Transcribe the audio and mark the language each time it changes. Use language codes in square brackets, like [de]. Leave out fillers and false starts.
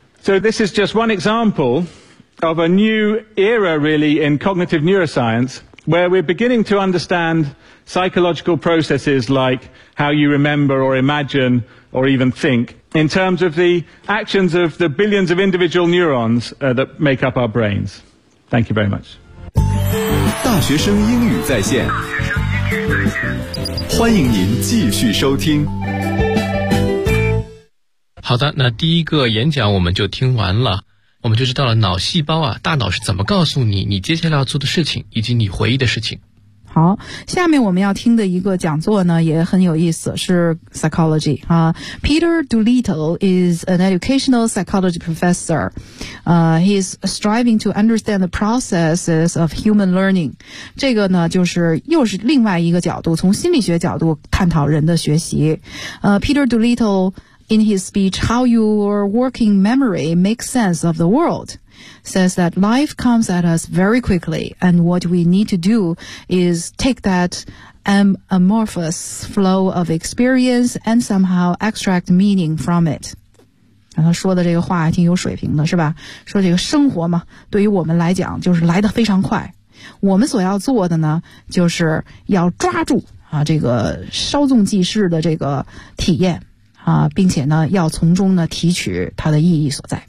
[en] So this is just one example of a new era, really, in cognitive neuroscience, where we're beginning to understand psychological processes like how you remember or imagine or even think in terms of the actions of the billions of individual neurons that make up our brains. Thank you very much. [zh] 大学生英语在线，欢迎您继续收听。好的，那第一个演讲我们就听完了。我们就知道了脑细胞啊，大脑是怎么告诉你你接下来要做的事情以及你回忆的事情。好，下面我们要听的一个讲座呢也很有意思，是 psychology 啊。 [en] Peter Doolittle is an educational psychology professor. He is striving to understand the processes of human learning. [zh] 这个呢就是又是另外一个角度，从心理学角度探讨人的学习。 [en] Peter Doolittle,in his speech, How Your Working Memory Makes Sense of the World, says that life comes at us very quickly, and what we need to do is take that amorphous flow of experience and somehow extract meaning from it. [zh] 他说的这个话挺有水平的，是吧？说这个生活嘛，对于我们来讲就是来得非常快，我们所要做的呢就是要抓住啊这个稍纵即逝的这个体验啊，并且呢要从中呢提取它的意义所在。